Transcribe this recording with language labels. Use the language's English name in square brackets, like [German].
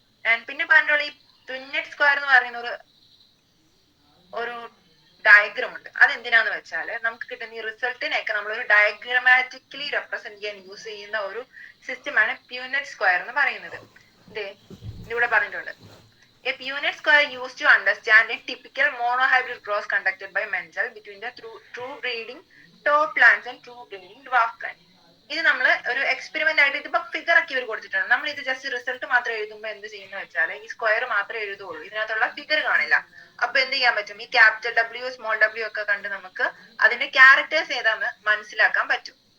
[Malayalam] And പിന്നെ പറഞ്ഞോളൂ ഈ പ്യൂനെറ്റ് സ്ക്വയർ എന്ന് പറയുന്ന ഒരു ഡയഗ്രം ഉണ്ട്. അതെന്തിനാന്ന് വെച്ചാല് നമുക്ക് കിട്ടുന്ന ഈ റിസൾട്ടിനെയൊക്കെ നമ്മളൊരു ഡയഗ്രമാറ്റിക്കലി റെപ്രസെന്റ് ചെയ്യാൻ യൂസ് ചെയ്യുന്ന ഒരു സിസ്റ്റമാണ് പ്യൂനെറ്റ് സ്ക്വയർ എന്ന് പറയുന്നത്. ഇതിവിടെ പറഞ്ഞിട്ടുണ്ട്. [English] A Punnett square used to understand a typical monohybrid cross conducted by Menzel between the true breeding tall plants and true breeding dwarf plants. [Malayalam] ഇത് നമ്മൾ ഒരു എക്സ്പെരിമെന്റ് ആയിട്ട് ഇതിപ്പോ ഫിഗർ ഒക്കെ ഇവർ കൊടുത്തിട്ടുണ്ട്. നമ്മൾ ഇത് ജസ്റ്റ് റിസൾട്ട് മാത്രം എഴുതുമ്പോൾ എന്ത് ചെയ്യുന്ന വെച്ചാൽ ഈ സ്ക്വയർ മാത്രമേ എഴുതുള്ളൂ, ഇതിനകത്തുള്ള ഫിഗർ കാണില്ല. അപ്പൊ എന്ത് ചെയ്യാൻ പറ്റും, ഈ ക്യാപിറ്റൽ ഡബ്ല്യു സ്മോൾ ഡബ്ല്യു ഒക്കെ കണ്ട് നമുക്ക് അതിന്റെ ക്യാരക്ടേഴ്സ് ഏതാന്ന് മനസ്സിലാക്കാൻ പറ്റും.